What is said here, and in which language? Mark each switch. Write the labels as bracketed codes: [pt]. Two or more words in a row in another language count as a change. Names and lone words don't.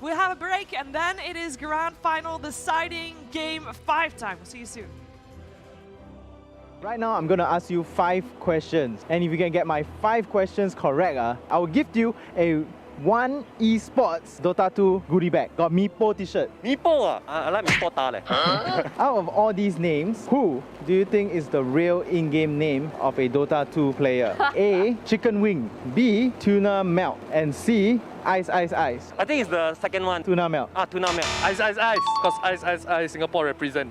[en] We'll have a break, and then it is grand final deciding game 5 time. We'll see you soon. Right now, I'm going to ask you 5 questions. And if you can get my 5 questions correct, I will give you a one esports Dota 2 goodie bag. Got Meepo t-shirt. Meepo? I like Meepo ta leh. Out of all these names, who do you think is the real in-game name of a Dota 2 player? A. Chicken Wing. B. Tuna Melt. And C. Ice, ice, ice. I think it's the second one. Tuna Melt. Tuna Melt. Ice, ice, ice. Because ice, ice, ice, Singapore represent.